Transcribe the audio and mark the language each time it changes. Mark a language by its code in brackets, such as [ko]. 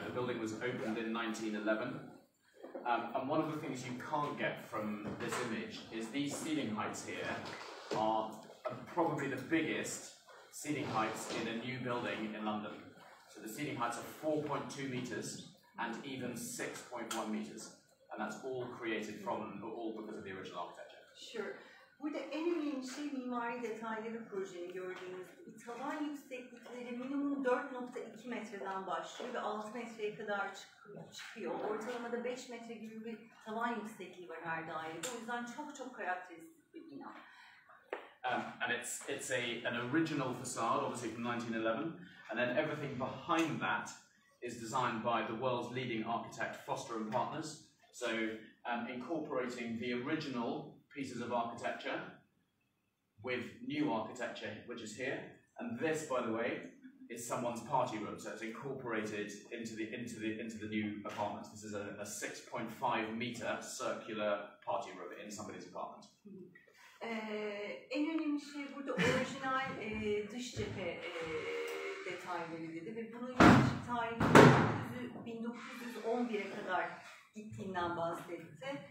[en] The building was opened in 1911. And one of the things you can't get from this image is these ceiling heights here are probably the biggest ceiling heights in a new building in London. So the ceiling heights are 4.2 metres and even 6.1 metres. And that's all created from, all because of the original architecture. Sure. [tr] Burada en önemli şey mimari detayları projenin gördüğünüz gibi. Tavan yükseklikleri minimum 4.2 metreden başlıyor ve 6 metreye kadar çıkıyor. Ortalamada 5 metre gibi bir tavan yüksekliği var her dairede. O yüzden çok karakteristik bir bina. [en] And it's an original facade, obviously from 1911, and then everything behind that is designed by the world's leading architect, Foster & Partners. So incorporating the original pieces of architecture with new architecture, which is here. And this, by the way, is someone's party room, so it's incorporated into the new apartments. This is a 6.5 metre circular party room in somebody's apartment. [tr] En önemli şey burada orijinal dış cephe detayları dedi ve bunun yaklaşık tarihi 1911'e kadar gittiğinden bahsetti.